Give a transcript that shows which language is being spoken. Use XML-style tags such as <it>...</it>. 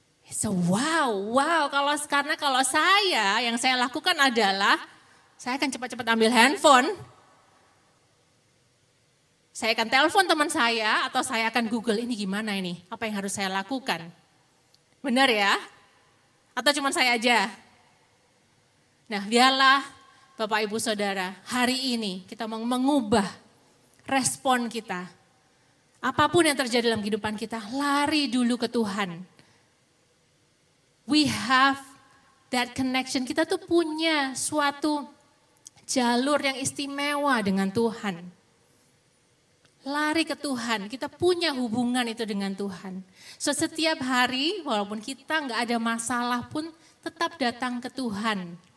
<id>So wow, karena kalau saya, yang saya lakukan adalah, saya akan cepat-cepat ambil handphone, saya akan telepon teman saya, atau saya akan Google ini gimana ini, apa yang harus saya lakukan. Benar ya? Atau cuma saya aja? Nah biarlah Bapak Ibu Saudara, hari ini kita mau mengubah respon kita. Apapun yang terjadi dalam kehidupan kita, lari dulu ke Tuhan.</id> <en>We have that connection.</en> <id>Kita tuh punya suatu jalur yang istimewa dengan Tuhan. Lari ke Tuhan, kita punya hubungan itu dengan Tuhan. So setiap hari, walaupun kita nggak ada masalah pun, tetap datang ke Tuhan.</id>